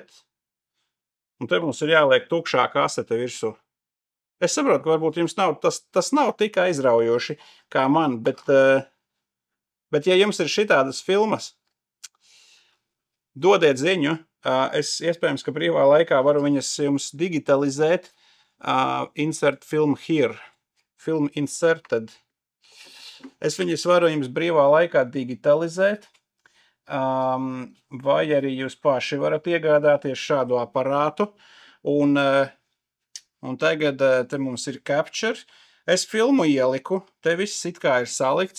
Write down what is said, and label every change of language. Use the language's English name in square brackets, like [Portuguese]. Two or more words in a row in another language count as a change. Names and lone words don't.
[Latvian] Un te mums ir jāliek tukšā kasete virsū. Es saprotu, ka varbūt jums nav, tas nav tik aizraujoši kā man, bet ja jums ir šitādas filmas, dodiet ziņu. Es iespējams, ka brīvā laikā varu viņas jums digitalizēt. [English] Insert film here. Film inserted. [Latvian] Es viņas varu jums brīvā laikā digitalizēt. Vai arī jūs paši varat iegādāties šādu aparātu. Un tagad te mums ir capture. Es filmu ieliku. Te viss it kā ir salikts.